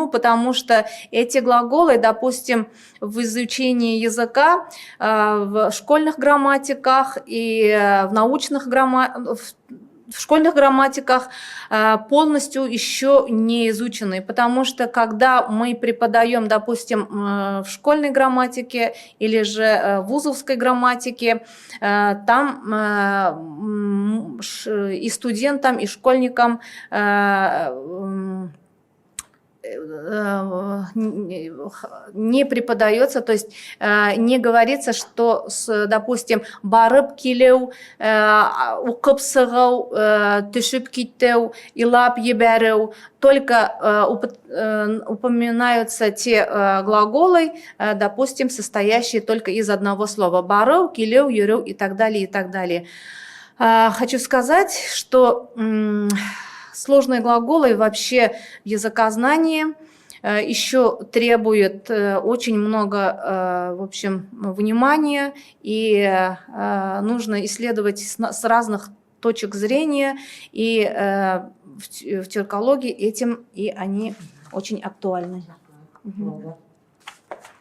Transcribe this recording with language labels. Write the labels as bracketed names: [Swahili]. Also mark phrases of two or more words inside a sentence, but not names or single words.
[Russian] Потому что эти глаголы, допустим, в изучении языка, в школьных грамматиках и в школьных грамматиках полностью еще не изучены, потому что когда мы преподаем, допустим, в школьной грамматике или же в вузовской грамматике, там и студентам, и школьникам не преподается, то есть не говорится, что, допустим, [Bashkir] барып келеу, укып сығау, түшіп киттеу, илап ебәреу, [Russian] только упоминаются те глаголы, допустим, состоящие только из одного слова: [Bashkir] барып, келеу, юреу [Russian] и так далее, и так далее. Хочу сказать, что сложные глаголы вообще в языкознании еще требуют очень много, в общем, внимания, и нужно исследовать с разных точек зрения, и в тюркологии этим и они очень актуальны.